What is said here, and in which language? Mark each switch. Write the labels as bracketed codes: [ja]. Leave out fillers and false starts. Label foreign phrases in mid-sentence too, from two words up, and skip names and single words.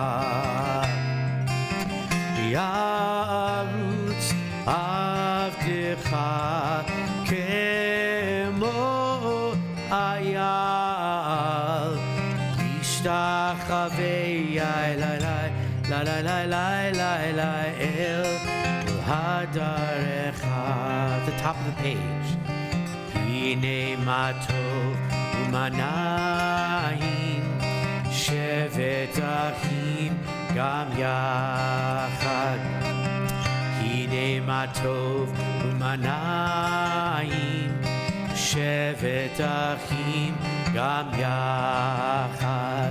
[he] ירוץ עבדך כמו איל, ישתחוה לה לה לה לה לה לה לה לה אל הדרך. [en] At the top of the page. [he] הנה מה טוב ומה נעים, שבת אחים גם יחד. הנה מה טוב ומה נעים, שבת אחים גם יחד.